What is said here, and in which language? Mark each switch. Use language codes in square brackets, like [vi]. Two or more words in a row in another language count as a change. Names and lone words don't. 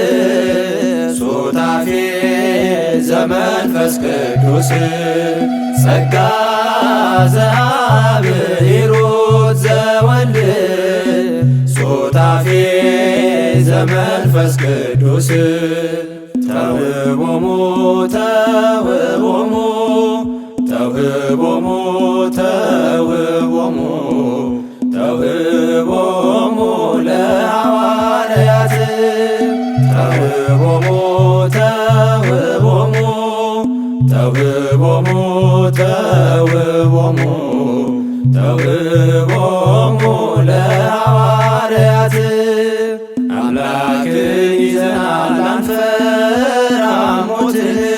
[gez] ሱታፌ ዘመንፈስ ቅዱስ ጸጋ ዘአብ ሂሩት ዘወልድ ሱታፌ ዘመንፈስ ቅዱስ ተውህቦሙ ተውህቦሙ ተውህቦሙ ተውህቦሙ ተውህቦሙ ለሐዋርያት ተውህቦሙ ተውህቦሙ ተውህቦሙ ተውህቦሙ ተውህቦሙ ለሐዋርያት [am] አምላክን ይዘናል አንፈራም ሞትን